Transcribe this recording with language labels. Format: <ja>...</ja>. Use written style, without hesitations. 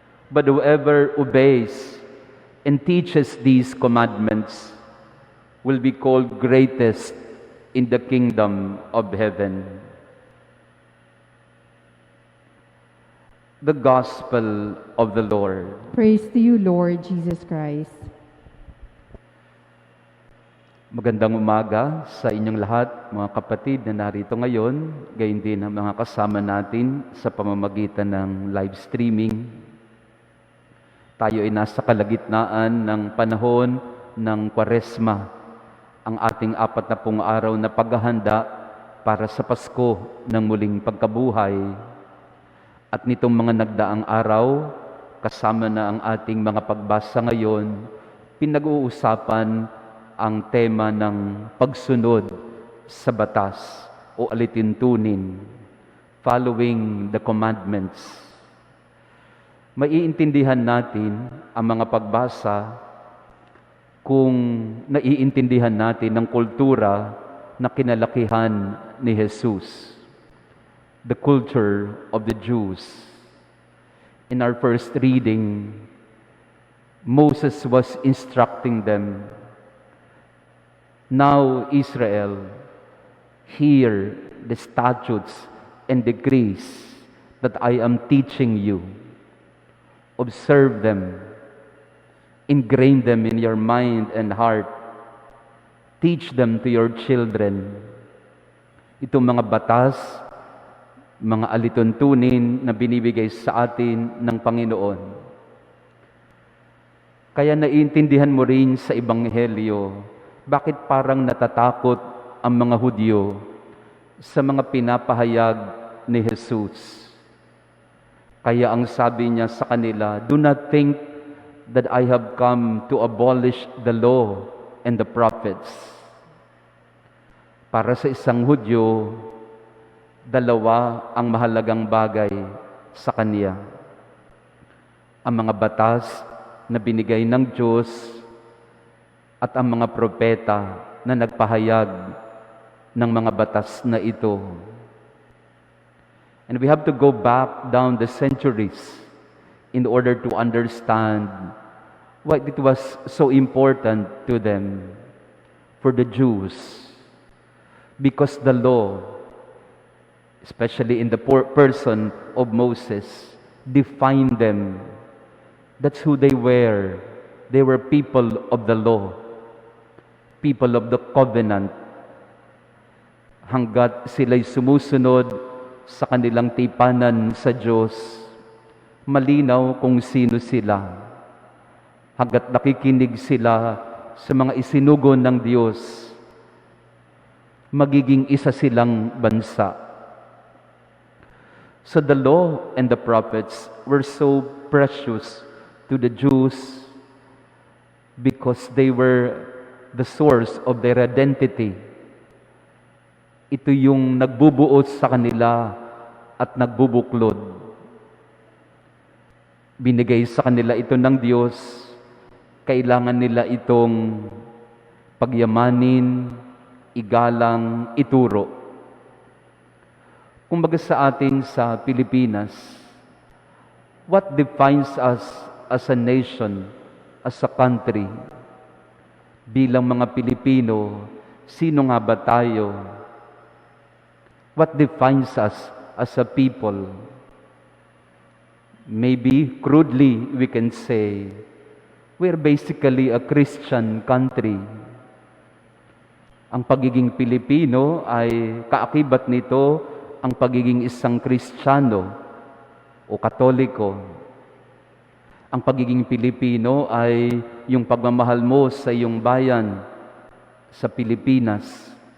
<en>But whoever obeys and teaches these commandments will be called greatest in the kingdom of heaven." The Gospel of the Lord. Praise to you, Lord Jesus Christ.</en> <tl>Magandang umaga sa inyong lahat, mga kapatid na narito ngayon, gayon din ang mga kasama natin sa pamamagitan ng live streaming. Tayo ay nasa kalagitnaan ng panahon ng Kwaresma, ang ating 40 araw na paghahanda para sa Pasko ng muling pagkabuhay. At nitong mga nagdaang araw, kasama na ang ating mga pagbasa ngayon, pinag-uusapan ang tema ng pagsunod sa batas o alituntunin,</tl> <en>following the commandments.</en> <tl>Maiintindihan natin ang mga pagbasa kung naiintindihan natin ang kultura na kinalakihan ni Jesus,</tl> <en>the culture of the Jews. In our first reading, Moses was instructing them, "Now, Israel, hear the statutes and decrees that I am teaching you. Observe them, ingrain them in your mind and heart. Teach them to your children."</en> <tl>Itong mga batas, mga alituntunin na binibigay sa atin ng Panginoon. Kaya naiintindihan mo rin sa Ebanghelyo, bakit parang natatakot ang mga Hudyo sa mga pinapahayag ni Jesus. Kaya ang sabi niya sa kanila,</tl> <en>"Do not think that I have come to abolish the law and the prophets."</en> <tl>Para sa isang Hudyo, dalawa ang mahalagang bagay sa kanya. Ang mga batas na binigay ng Diyos at ang mga propeta na nagpahayag ng mga batas na ito.</tl> <en>And we have to go back down the centuries in order to understand why it was so important to them, for the Jews. Because the law, especially in the person of Moses, defined them. That's who they were. They were people of the law, people of the covenant.</en> <tl>Hanggat sila'y sumusunod sa kanilang tipanan sa Diyos, malinaw kung sino sila. Hanggat nakikinig sila sa mga isinugon ng Diyos, magiging isa silang bansa.</tl> <en>So the law and the prophets were so precious to the Jews because they were the source of their identity.</en> <tl>Ito yung nagbubuo sa kanila at nagbubuklod. Binigay sa kanila ito ng Diyos, kailangan nila itong pagyamanin, igalang, ituro. Kumbaga sa atin sa</tl> <en>Pilipinas, what defines us as a nation, as a country?</en> <tl>Bilang mga Pilipino, sino nga ba tayo?</tl> <en>What defines us as a people? Maybe crudely we can say, we're basically a Christian country.</en> <tl>Ang pagiging Pilipino ay kaakibat nito ang pagiging isang Kristiyano o Katoliko. Ang pagiging Pilipino ay yung pagmamahal mo sa iyong bayan, sa Pilipinas.</tl>